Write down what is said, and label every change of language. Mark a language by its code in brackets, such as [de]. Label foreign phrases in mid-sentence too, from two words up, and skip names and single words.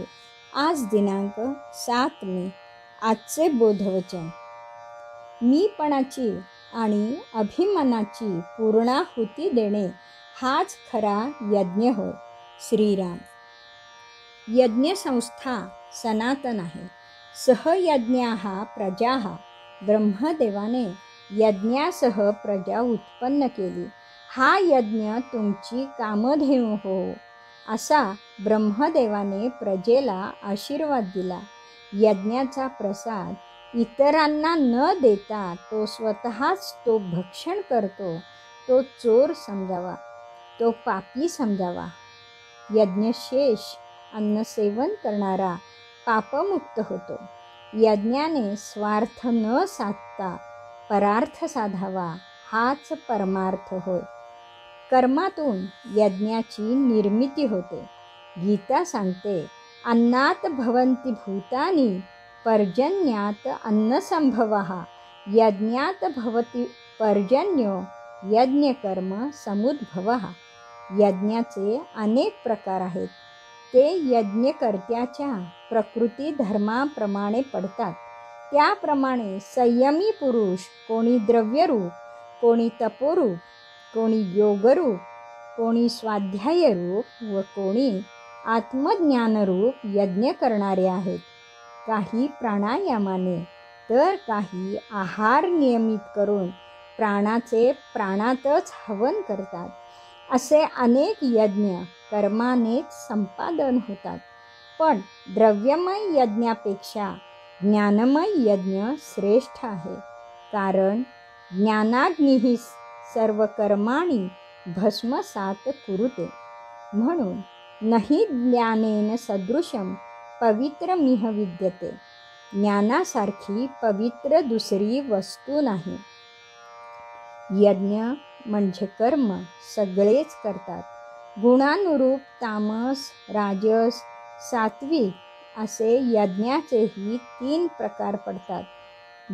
[mr] आज दिनांक 7 मे। आजचे बोधवचन, मीपणाची आणि अभिमानाची पूर्णाहुती देणे हाच खरा यज्ञ होय। श्रीराम। यज्ञसंस्था सनातन आहे। [sa] सहयज्ञाः प्रजाः। [mr] ब्रह्मदेवाने यज्ञासह प्रजा उत्पन्न केली। हा यज्ञ तुमची कामधेनु हो असा ब्रह्मदेवाने प्रजेला आशीर्वाद दिला। यज्ञाचा प्रसाद इतरांना न देता तो स्वतःच तो भक्षण करतो, तो चोर समजावा, तो पापी समजावा। यज्ञशेष अन्न सेवन करणारा पापमुक्त होतो। यज्ञाने स्वार्थ न साधता परार्थ साधावा हाच परमार्थ होय। कर्मातून यज्ञाची निर्मिती होते। गीता सांगते, [sa] अन्नात भवन्ति भूतानि पर्जन्यात अन्नसंभवः। यज्ञात भवति पर्जन्यो यज्ञकर्म समुद्भवः। [mr] यज्ञाचे अनेक प्रकार आहेत। ते यज्ञकर्त्याच्या प्रकृती धर्माप्रमाणे पडतात। त्याप्रमाणे संयमी पुरुष कोणी द्रव्यरूप, कोणी तपोरूप, कोणी योगरूप, कोणी स्वाध्यायरूप व कोणी आत्मज्ञानरूप यज्ञ करणारे आहेत। काही प्राणायामाने तर काही आहार नियमित करून प्राणाचे प्राणातच हवन करतात। असे अनेक यज्ञ कर्मानेच संपादन होतात। पण द्रव्यमय यज्ञापेक्षा ज्ञानमय यज्ञ श्रेष्ठ आहे। [sa] कारण ज्ञानाग्निः सर्व कर्माणि भस्मसात कुरुते। म्हणून नहि ज्ञानेन सदृशं पवित्रमिह विद्यते। [mr] ज्ञानासारखी पवित्र दुसरी वस्तू नाही। यज्ञ म्हणजे कर्म सगळेच करतात। गुणानुरूप तामस, राजस, सात्विक असे यज्ञाचेही 3 प्रकार पडतात।